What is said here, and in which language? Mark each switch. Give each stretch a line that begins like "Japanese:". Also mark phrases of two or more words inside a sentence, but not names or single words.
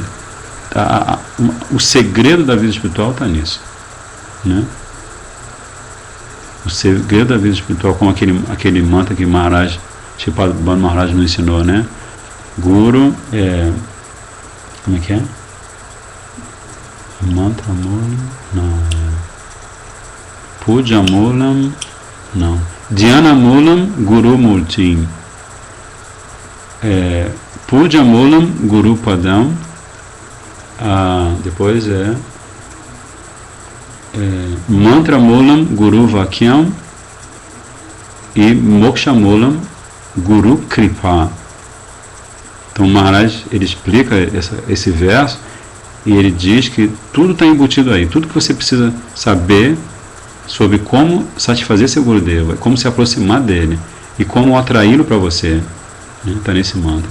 Portuguese: O segredo da vida espiritual está nisso, né? O segredo da vida espiritual, como aquele mantra que Maharaj, Sripad Bhanu Maharaj nos ensinou, né? Guru como é que é?
Sanskrit: मन्त्र मूलम्? Não. पूजा मूलम्? Não. ध्यान मूलम् गुरु मूर्तिम्. पूजा मूलम् गुरु पदम्. Depois मन्त्र मूलम् गुरु वाक्यम् e मोक्ष मूलम् गुरु कृपा.
Portuguese: Então Maharaj ele explica esse verso e ele diz que tudo está embutido aí, tudo que você precisa saber sobre como satisfazer seu Gurudeva, como se aproximar dele e como atraí-lo para você, está nesse mantra.